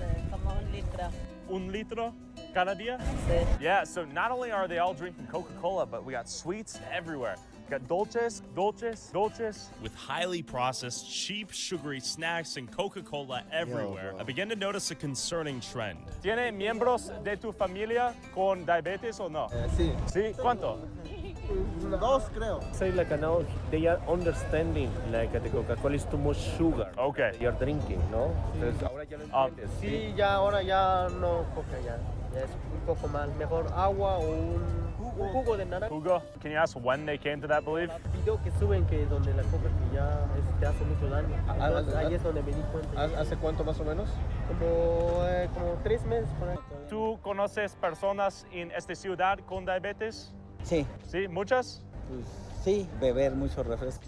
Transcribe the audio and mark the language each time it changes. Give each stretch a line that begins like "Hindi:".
Spanish: Como 1 litro. 1 litro cada día? Sí.
English: Yeah, so not only are they all drinking Coca-Cola, but we got sweets everywhere. We got dulces, with highly processed, cheap, sugary snacks and Coca-Cola everywhere. bro. I began to notice a concerning trend.
Spanish: ¿Tiene miembros de tu familia con diabetes o no? Sí. Sí, ¿cuánto? 2 creo.
English: Say like now they are understanding like the Coca-Cola is too much sugar. Okay. You're drinking, ¿no?
Spanish: Entonces ahora ya lo entiendes. Sí, ya ahora ya no Coca ya. Ya es un poco más. Mejor agua o un jugo de naranja.
English: Hugo, can you ask when they came to that belief?
Spanish: Video que suben que donde la Coca que ya te hace mucho daño. Entonces, ahí es donde me di cuenta. ¿Hace cuánto más o menos? Como 3 meses por ahí. ¿Tú conoces personas en esta ciudad con diabetes? Sí, ¿Sí? ¿Muchas? pues sí, beber mucho refresco.